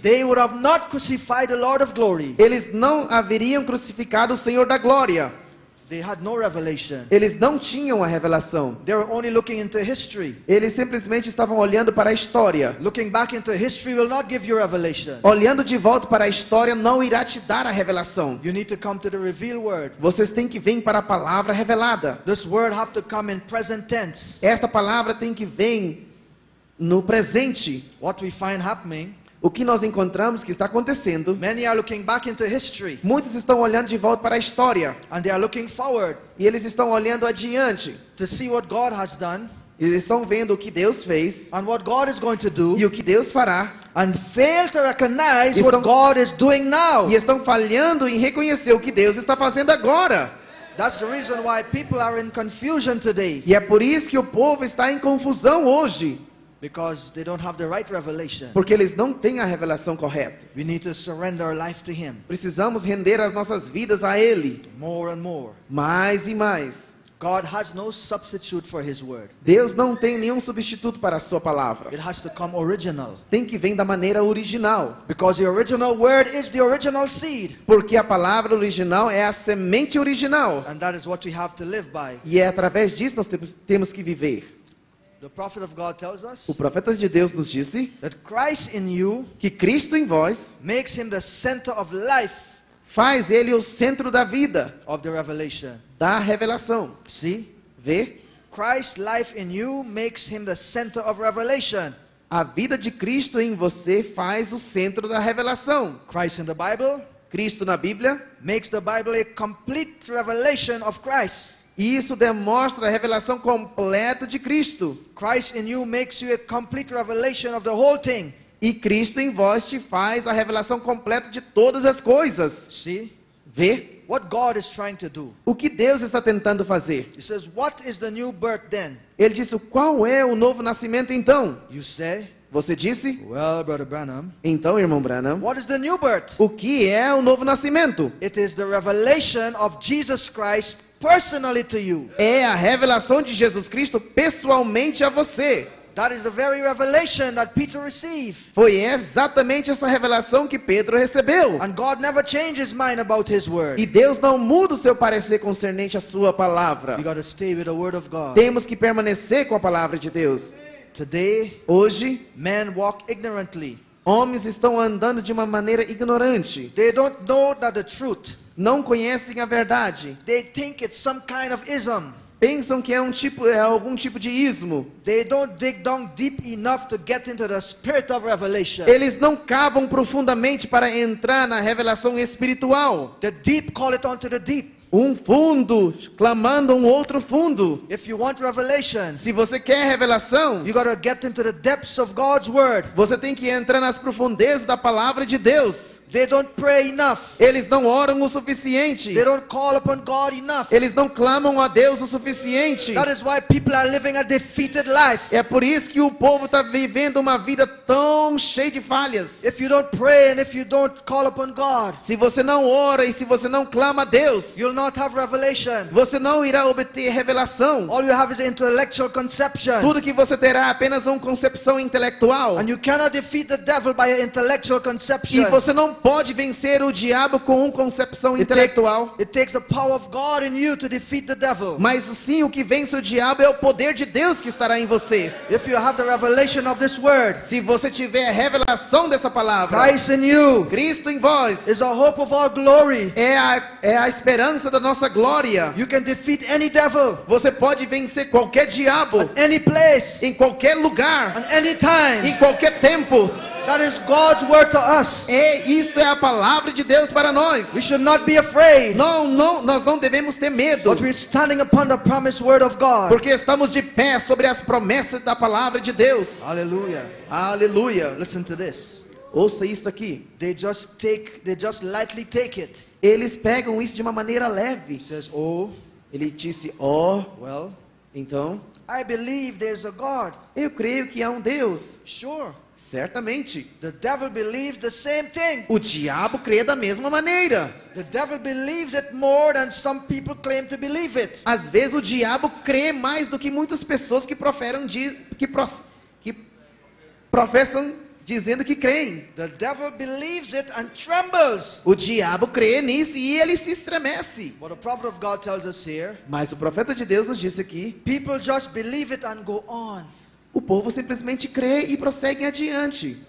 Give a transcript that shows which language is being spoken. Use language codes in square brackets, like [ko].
[en] they would have not crucified the Lord of glory. [pt] eles não haveriam crucificado o Senhor da glória. [en] They had no revelation. [pt] Eles não tinham a revelação. [en] They were only looking into history. [pt] Eles simplesmente estavam olhando para a história. [en] Looking back into history will not give you revelation. [pt] Olhando de volta para a história não irá te dar a revelação. [en] You need to come to the revealed word. [pt] Vocês têm que vir para a palavra revelada. [en] This word have to come in present tense. [pt] Esta palavra tem que vir no presente. [en] What we find happening, [pt] O que nós encontramos que está acontecendo, [en] many are looking back into history [pt] muitos estão olhando de volta para a história. [en] and they are looking forward [pt] E eles estão olhando adiante. [en] to see what God has done [pt] Eles estão vendo o que Deus fez [en] and what God is going to do, [pt] e o que Deus fará. [en] and fail to recognize [pt] Estão- [en] what God is doing now. [pt] E estão falhando em reconhecer o que Deus está fazendo agora. [en] That's the reason why people are in confusion today, [pt] E é por isso que o povo está em confusão hoje. [en] because they don't have the right revelation. [pt] Porque eles não têm a revelação correta. [en] We need to surrender our life to Him [pt] Precisamos render as nossas vidas a Ele. [en] more and more. [pt] Mais e mais. [en] God has no substitute for His word. [pt] Deus não tem nenhum substituto para a sua palavra. [en] It has to come original, [pt] Tem que vir da maneira original. [en] because the original word is the original seed, [pt] Porque a palavra original é a semente original. [en] and that is what we have to live by. [pt] E é através disso nós temos que viver. [en] The prophet of God tells us [pt] O profeta de Deus nos disse [en] that Christ in you [pt] que Cristo em vós [en] makes Him the center of life, [pt] faz Ele o centro da vida, [en] of the revelation. [pt] da revelação. [en] See? [pt] Vê? [en] Christ's life in you makes Him the center of revelation. [pt] A vida de Cristo em você faz o centro da revelação. [en] Christ in the Bible [pt] Cristo na Bíblia, [en] makes the Bible a complete revelation of Christ. [pt] e isso demonstra a revelação completa de Cristo. [en] Christ in you makes you a complete revelation of the whole thing. [pt] E Cristo em vós te faz a revelação completa de todas as coisas. [en] See? [pt] Vê? [en] What God is trying to do. [pt] O que Deus está tentando fazer? [en] He says, what is the new birth then? [pt] Ele disse, qual é o novo nascimento então? [en] You say, [pt] Você disse? [en] Well, Brother Branham, [pt] Então, irmão Branham, [en] what is the new birth? [pt] o que é o novo nascimento? [en] It is the revelation of Jesus Christ personally to you. [pt] É a revelação de Jesus Cristo pessoalmente a você. [en] That is the very revelation that Peter received. [pt] Foi exatamente essa revelação que Pedro recebeu. [en] And God never changed his mind about his word. [pt] E Deus não muda o seu parecer concernente à sua palavra. [en] We got to stay with the word of God. [pt] Temos que permanecer com a palavra de Deus. [en] Today, [pt] Hoje, [en] men walk ignorantly. [pt] homens estão andando de uma maneira ignorante. [en] They don't know that the truth. [pt] Não conhecem a verdade. [en] They think it's some kind of ism. [pt] Pensam que é algum tipo de ismo. [en] They don't dig down deep enough to get into the spirit of revelation. [pt] Eles não cavam profundamente para entrar na revelação espiritual. [en] The deep call it onto the deep. [pt] Um fundo clamando um outro fundo. [en] If you want revelation, [pt] Se você quer revelação, [en] you got to get into the depths of God's word. [pt] você tem que entrar nas profundezas da palavra de Deus. [en] They don't pray enough. [pt] Eles não oram o suficiente. [en] They don't call upon God enough. [pt] Eles não clamam a Deus o suficiente. [en] That is why people are living a defeated life. [pt] É por isso que o povo está vivendo uma vida tão cheia de falhas. [en] If you don't pray and if you don't call upon God, [pt] Se você não ora e se você não clama a Deus, [en] you'll not have revelation. [pt] você não irá obter revelação. [en] All you have is intellectual conception. [pt] Tudo que você terá é apenas uma concepção intelectual. [en] And you cannot defeat the devil by an intellectual [pt] E [en] conception. [pt] você não pode vencer o diabo com uma concepção intelectual. [en] It takes the power of God in you to defeat the devil. [pt] Mas sim, o que vence o diabo é o poder de Deus que estará em você. [en] If you have the revelation of this word, [pt] Se você tiver a revelação dessa palavra, [en] Christ in you [pt] Cristo em vós, [en] is a hope of our glory. [pt] é a esperança da nossa glória. [en] You can defeat any devil [pt] Você pode vencer qualquer diabo, [en] at any place, [pt] em qualquer lugar, [en] at any time. [pt] em qualquer tempo. [en] That is God's word to us. [pt] Isto é a palavra de Deus para nós. [en] We should not be afraid, [pt] Nós não devemos ter medo, [en] but we're standing upon the promised word of God. [pt] porque estamos de pé sobre as promessas da palavra de Deus. [en] Hallelujah. [pt] Aleluia. [en] Listen to this. [pt] Ouça isto aqui. [en] They just lightly take it. [pt] Eles pegam isso de uma maneira leve. [en] He says, oh, [pt] Ele disse, [en] well, [pt] então, [en] I believe there's a God. [pt] eu creio que há um Deus. [en] Sure. [pt] Certamente. [en] The devil believes the same thing. [pt] O diabo crê da mesma maneira. [en] The devil believes it more than some people claim to believe it. [pt] Às vezes o diabo crê mais do que muitas pessoas que professam dizendo que creem. [en] The devil believes it and trembles. [pt] O diabo crê nisso e ele se estremece. [en] But the prophet of God tells us here, [pt] Mas o profeta de Deus nos disse aqui, [en] people just believe it and go on. [pt] o povo simplesmente crê e prossegue adiante.